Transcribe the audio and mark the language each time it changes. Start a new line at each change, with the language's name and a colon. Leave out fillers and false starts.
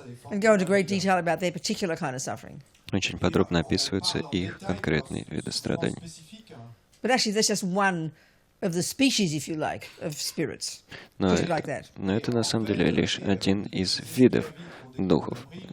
English: And go into great detail about their particular kind of suffering.
Russian: Очень подробно описываются их конкретные виды страданий.
English: But actually, that's just one of the species, if you like, of spirits.
Russian: Но
English: like that.
Russian: Это на самом деле лишь один из видов духов.